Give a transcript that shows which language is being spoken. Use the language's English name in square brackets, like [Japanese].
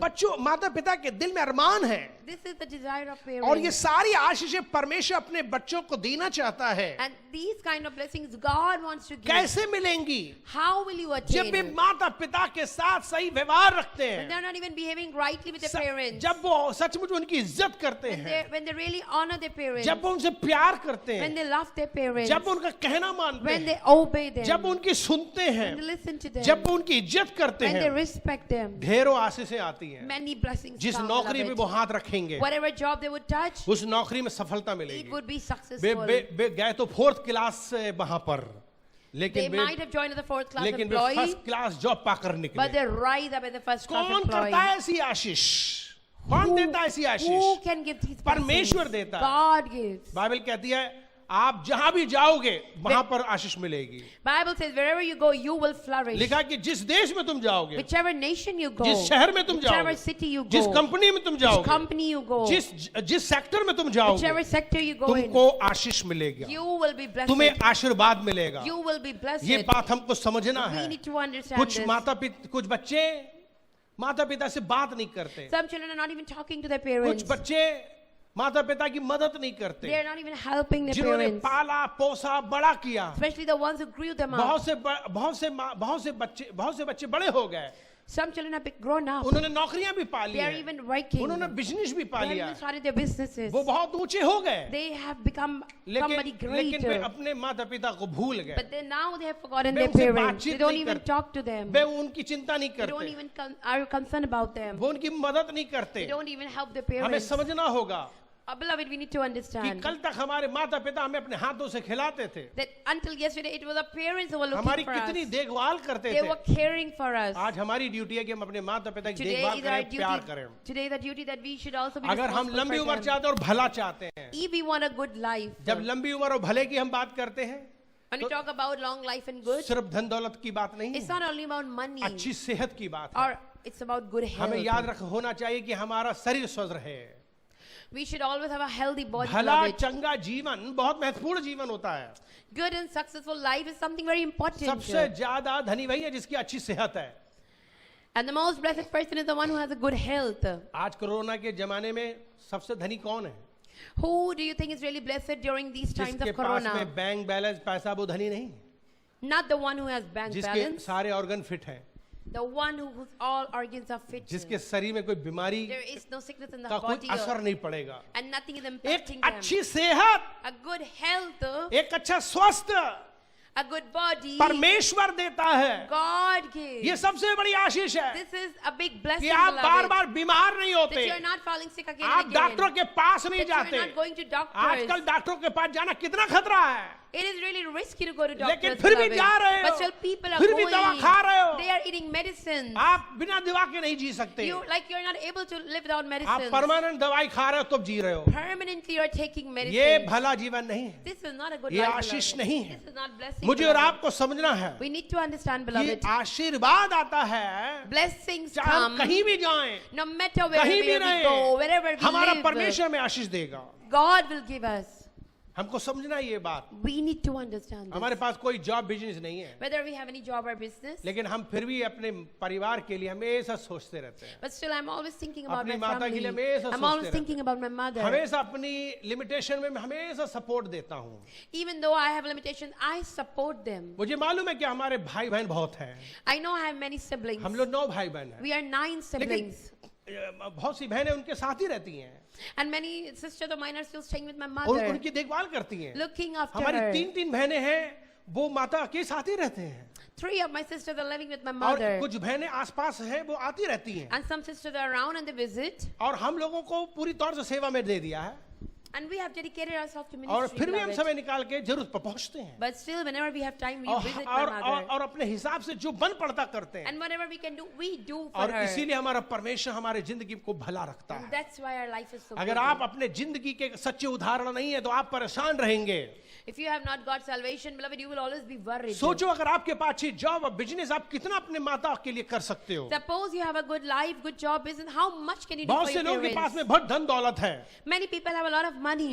[Hindi] बच्चों माता पिता के दिल में अरमान है [English] This is the desire of [Hindi] और ये [English] parents. [Hindi] सारी आशीषें परमेश्वर अपने बच्चों को देना चाहता है। [English] And these kind of blessings God wants to give. [Hindi] कैसे मिलेंगी? [English] How will you [Hindi] जब वे [English] attain? [Hindi] माता पिता के साथ सही व्यवहार रखते [English] When [Hindi] हैं, [English] they're not even behaving rightly with their parents. [Hindi] जब वो सचमुच उनकी इज्जत करते हैं, [English] When they really honor their parents. [Hindi] जब वो उनसे प्यार करते [English] When [Hindi] हैं, [English] they love their parents. [Hindi] जब वो उनका कहना मानते [English] When [Hindi] हैं, [English] they obey them. [Hindi] जब वो उनकी सुनते हैं, [English] When they listen to them. [Hindi] जब वो उनकी इज्जत करते [English] When they [Hindi] हैं, [English] respect them. [Hindi] ढेरों आशीषें आती हैं। [English] Many blessings [Hindi] जिस [English] come, [Hindi] नौकरी पे [English] beloved. [Hindi] वो हाथ रखेंगे [English] Whatever job they would touch, [Hindi] उस नौकरी में सफलता [English] it [Hindi] मिलेगी। [English] would be [Hindi] way [English] successful. [Hindi] वे गए तो 4th क्लास से वहां पर, [English] They [Hindi] लेकिन [English] might have joined as a 4th class [Hindi] way [English] employee, [Hindi] first class job पाकर [English] but [Hindi] निकले। [English] they rise up as a first class [Hindi] कौन [English] employee. [Hindi] करता है ऐसी आशीष? कौन देता है ऐसी [English] Who [Hindi] Ashish? [English] can give these [Hindi] परमेश्वर [English] blessings? [Hindi] देता है। [English] God gives. [Hindi] बाइबल कहती है आप जहां भी जाओगे वहां पर आशीष मिलेगी। [English] Bible says wherever you go, you will flourish. [Hindi] लिखा कि जिस देश में तुम जाओगे, [English] Whichever nation you go, [Hindi] जिस शहर में तुम [English] whichever [Hindi] जाओगे, [English] city you [Hindi] जिस [English] go, [Hindi] कंपनी में तुम [English] which [Hindi] जाओगे, [English] company you go, [Hindi] जिस सेक्टर में तुम जाओगे, [English] whichever sector you go in, [Hindi] तुमको आशीष मिलेगा, [English] you will be blessed. [Hindi] तुम्हें आशीर्वाद मिलेगा। [English] You will be blessed. [Hindi] ये बात हमको समझना [English] We [Hindi] है। [English] need to understand [Hindi] कुछ [English] this. [Hindi] कुछ बच्चे माता पिता से बात नहीं करते, [English] Some children are not even talking to their [Hindi] कुछ [English] parents. [Hindi] बच्चे माता पिता की मदद नहीं करते, [English] They are not even helping their [Hindi] जिन्होंने [English] parents. [Hindi] पाला पोसा बड़ा किया। [English] Especially the ones who grew them up. [Hindi] बहुत से बच्चे बड़े हो गए, [English] Some children have grown up. [Hindi] उन्होंने नौकरियां भी पा ली [English] They are [Hindi] हैं, [English] even working. [Hindi] उन्होंने बिजनेस भी पा [English] They have [Hindi] लिया, [English] even started their businesses. [Hindi] वो बहुत ऊंचे हो गए, [English] They have become somebody [Hindi] लेकिन वे [English] greater. [Hindi] अपने माता पिता को भूल गए, [English] But then now they have forgotten [Hindi] way [English] their [Hindi] उनसे [English] parents. [Hindi] बातचीत [English] They don't [Hindi] नहीं [English] even [Hindi] करते, [English] talk to them. [Hindi] वे उनकी चिंता नहीं [English] They don't [Hindi] करते, [English] even are concerned about them. [Hindi] वो उनकी मदद नहीं करते। [English] They don't even help their [Hindi] हमें [English] parents. [Hindi] समझना होगा [English] Beloved, we need to [Hindi] कि [English] understand [Hindi] कल तक हमारे माता पिता हमें अपने हाथों से खिलाते थे, [English] that until yesterday it was our parents who were [Hindi] हमारी [English] looking for [Hindi] कितनी [English] us. [Hindi] देखभाल करते [English] They [Hindi] थे। [English] were caring for us. [Hindi] आज हमारी ड्यूटी है कि हम अपने माता पिता की [English] Today [Hindi] देखभाल [English] is our [Hindi] करें, प्यार [English] duty. [Hindi] करें। [English] Today the duty that we should also be [Hindi] अगर हम [English] responsible [Hindi] लंबी [English] for [Hindi] उम्र [English] them. [Hindi] चाहते हैं और भला चाहते हैं, [English] If we want a good life, [Hindi] जब लंबी उम्र और भले की हम बात करते हैं, [English] when we talk about long life and good, [Hindi] सिर्फ धन दौलत की बात नहीं [English] it's [Hindi] है, [English] not only about money [Hindi] अच्छी सेहत की बात है। [English] or it's about good health. [Hindi] हमें याद होना चाहिए कि हमारा शरीर स्वस्थ रहे। [English] We should always have a healthy body. [Hindi] भला [English] beloved. [Hindi] चंगा जीवन बहुत महत्वपूर्ण जीवन होता है। [English] Good and successful life is something very important. [Hindi] सबसे ज्यादा धनी वही है जिसकी अच्छी सेहत है। [English] And the most blessed person is the one who has a good health. [Hindi] आज कोरोना के जमाने में सबसे धनी कौन है? [English] Who do you think is really blessed during these times [Hindi] जिसके [English] of corona? [Hindi] में बैंक बैलेंस पैसा, वो धनी नहीं, [English] Not the one who has bank [Hindi] जिसके [English] balance. [Hindi] सारे ऑर्गन फिट हैं, [English] The one whose all organs are fit. [Hindi] जिसके शरीर में कोई बीमारी [English] There is no sickness in the [Hindi] का कोई [English] body [Hindi] असर नहीं पड़ेगा। [English] and nothing is [Hindi] एक [English] impacting them. [Hindi] अच्छी सेहत, [English] A good health, [Hindi] एक अच्छा स्वास्थ्य [English] a good body, [Hindi] परमेश्वर देता है। [English] God gives. [Hindi] ये सबसे बड़ी आशीष है [English] This is a big blessing, [Hindi] कि आप [English] beloved, [Hindi] बार बार बीमार नहीं [English] that [Hindi] होते, [English] you are not falling sick again [Hindi] आप [English] and again. [Hindi] डॉक्टरों के पास नहीं [English] That you are [Hindi] जाते। [English] not going to doctors. [Hindi] आजकल डॉक्टरों के पास जाना कितना खतरा है, [English] It is really risky to go to [Hindi] लेकिन [English] doctors, [Hindi] फिर भी [English] beloved. [Hindi] जा रहे [English] But [Hindi] हो, [English] still people are [Hindi] फिर भी [English] going. [Hindi] दवा खा रहे हो। [English] They are eating medicine. [Hindi] आप बिना दवा के नहीं जी सकते। [English] You are not able to live without [Hindi] आप [English] medicine. [Hindi] परमानेंट दवाई खा रहे हो तब जी रहे हो। [English] Permanently you are taking medicine. [Hindi] ये भला जीवन नहीं है, [English] This is not a good [Hindi] ये [English] life, [Hindi] आशीष [English] beloved. [Hindi] नहीं है। [English] This is not blessing, [Hindi] मुझे और [English] beloved. [Hindi] आपको समझना है [English] We need to understand, [Hindi] कि [English] beloved. [Hindi] आशीर्वाद आता है [English] Blessings [Hindi] चाहे हम [English] come [Hindi] कहीं भी जाएं, [English] no matter wherever [Hindi] कहीं भी [English] we [Hindi] रहें, [English] go, wherever we [Hindi] हमारा [English] live. [Hindi] परमेश्वर में आशीष देगा। [English] God will give us. [Hindi] हमको समझना है ये बात। [English] We need to understand [Hindi] हमारे [English] this. [Hindi] पास कोई जॉब बिजनेस नहीं है, [English] Whether we have any job or business, [Hindi] लेकिन हम फिर भी अपने परिवार के लिए हमेशा सोचते रहते हैं, [English] but still I'm always thinking about [Hindi] अपनी [English] my [Hindi] माता के लिए [English] family. [Hindi] हमेशा [English] I'm [Hindi] सोचते रहते [English] thinking about my mother. [Hindi] हमेशा अपनी लिमिटेशन में मैं हमेशा सपोर्ट देता हूँ। [English] Even though I have limitations, I support them. [Hindi] मुझे मालूम है कि हमारे भाई बहन बहुत हैं, [English] I know I have many siblings. [Hindi] हम लोग 9 भाई बहन हैं, [English] We are 9 siblings. [Hindi] बहुत सी बहनें उनके साथ ही रहती हैं [English] And many sisters of mine are still staying with my [Hindi] और [English] mother, [Hindi] उनकी देखभाल करती हैं। [English] looking after [Hindi] हमारी [English] her. [Hindi] 3 बहनें हैं, वो माता के साथ ही रहते हैं, [English] 3 of my sisters are living with my [Hindi] और [English] mother. [Hindi] कुछ बहनें आसपास हैं, वो आती रहती हैं, [English] And some sisters are around and they visit. [Hindi] और हम लोगों को पूरी तौर से सेवा में दे दिया है, [English] And we have dedicated ourselves to [Hindi] और [English] ministry. [Hindi] फिर भी हम [English] beloved. [Hindi] समय निकाल के जरूरत पर पहुंचते हैं, [English] But still, whenever we have time, we [Hindi] और [English] visit [Hindi] और, [English] my [Hindi] और, [English] mother. [Hindi] और अपने हिसाब से जो बन पड़ता करते हैं, [English] And whatever we can do, we do for [Hindi] और [English] her. [Hindi] इसीलिए हमारा परमेश्वर हमारे जिंदगी को भला रखता [English] And [Hindi] है। [English] that's why our life is so [Hindi] अगर [English] good. [Hindi] आप अपने जिंदगी के सच्चे उदाहरण नहीं है तो आप परेशान रहेंगे। [English] If you have not got salvation, beloved, you will always be worried. [Hindi] सोचो अगर आपके पास अच्छी जॉब और बिजनेस, आप कितना अपने माता के लिए कर सकते हो। [English] Suppose you have a good life, good job, business. How much can you do [Hindi] बहुत [English] for [Hindi] से [English] your [Hindi] लोगों के पास [English] parents? [Hindi] में बहुत धन दौलत है, [English] Many people have a lot of money,